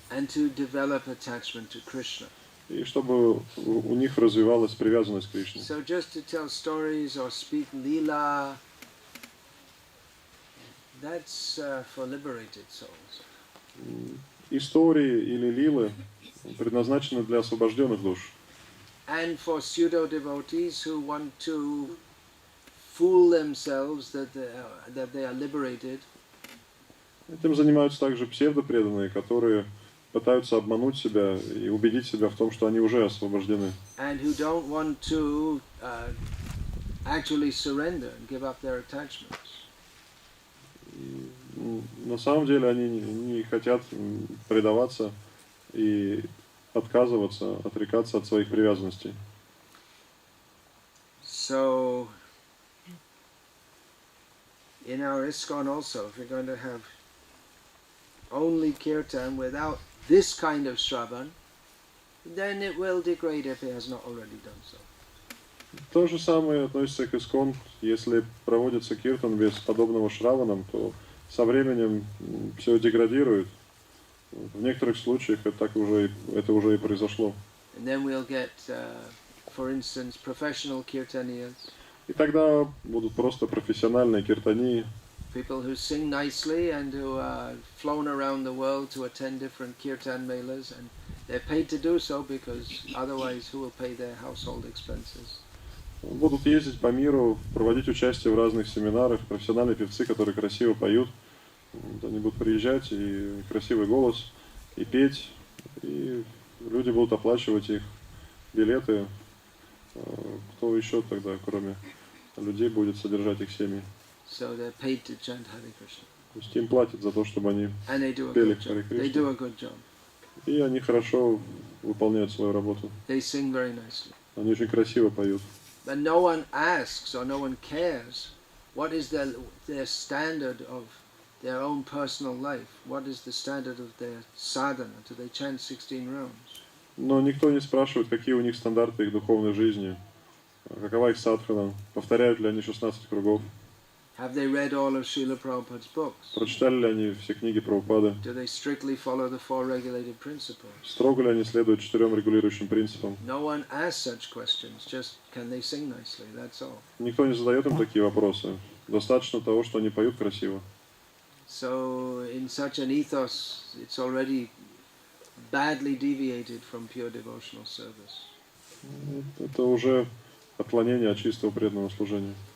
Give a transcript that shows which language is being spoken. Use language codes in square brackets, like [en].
[en] And to develop attachment to Krishna. [ru] И чтобы у них развивалась привязанность к Кришне. [en] So just to tell stories or speak lila, that's for liberated souls. [ru] Истории или лилы предназначены для освобожденных душ. [en] And for pseudo devotees who want to fool themselves that they are liberated. [ru] Этим занимаются также псевдопреданные, которые пытаются обмануть себя и убедить себя в том, что они уже освобождены. [en] And who don't want to actually surrender and give up their attachments. [ru] На самом деле они не хотят предаваться и отказываться, отрекаться от своих привязанностей. [en] So, in our ISKCON also, if we're going to have only kirtan without this kind of shravan, then it will degrade if it has not already done so. [ru] То же самое относится к ISKCON. Если проводится киртан без подобного шраванам, то со временем все деградирует. В некоторых случаях это уже и произошло. [en] And then we'll get, for instance, professional kirtaniyas. [ru] И тогда будут просто профессиональные киртании. [en] People who sing nicely and who are flown around the world to attend different kirtan melas, and they're paid to do so because otherwise who will pay their household expenses? [ru] Будут ездить по миру, проводить участие в разных семинарах, профессиональные певцы, которые красиво поют. Они будут приезжать, и красивый голос, и петь, и люди будут оплачивать их билеты. Кто еще тогда, кроме людей, будет содержать их семьи? [en] So they're paid to chant Hare Krishna. [ru] То есть им платят за то, чтобы они пели Харе [en] They do a [ru] Кришна. [en] good job. [ru] И они хорошо выполняют свою работу. [en] They sing very nicely. [ru] Они очень красиво поют. [en] But no one asks or no one cares what is their standard of their own personal life. What is the standard of their sadhana? Do they chant 16 rounds? [ru] Но никто не спрашивает, какие у них стандарты их духовной жизни, какова их садхана, повторяют ли они 16 кругов, [en] Have they read all of Srila Prabhupada's books? [ru] прочитали ли они все книги Прабхупады, [en] Do they strictly follow the four regulated principles? [ru] строго ли они следуют 4 регулирующим принципам. [en] No one asks such questions, just can they sing nicely, that's all. [ru] Никто не задает им такие вопросы. Достаточно того, что они поют красиво. [en] So in such an ethos, it's already badly deviated from pure devotional service. [ru] Это уже отклонение от чистого преданного служения.